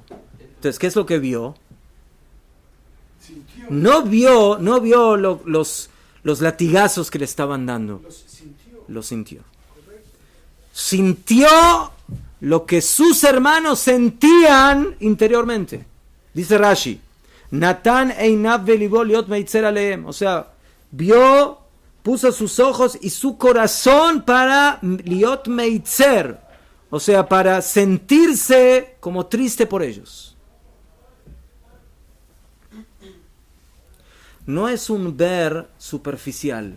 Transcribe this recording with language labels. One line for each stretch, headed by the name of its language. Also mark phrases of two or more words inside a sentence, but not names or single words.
Spanish: Entonces, ¿qué es lo que vio? No vio los latigazos que le estaban dando. Lo sintió. Sintió lo que sus hermanos sentían interiormente.
Hebrew: Dice Rashi, נתן עיניו ולבו להיות מצר עליהם.
Spanish: O sea, vio, puso sus ojos y su corazón para
Hebrew: להיות מצר.
Spanish: O sea, para sentirse como triste por ellos. No es un ver superficial.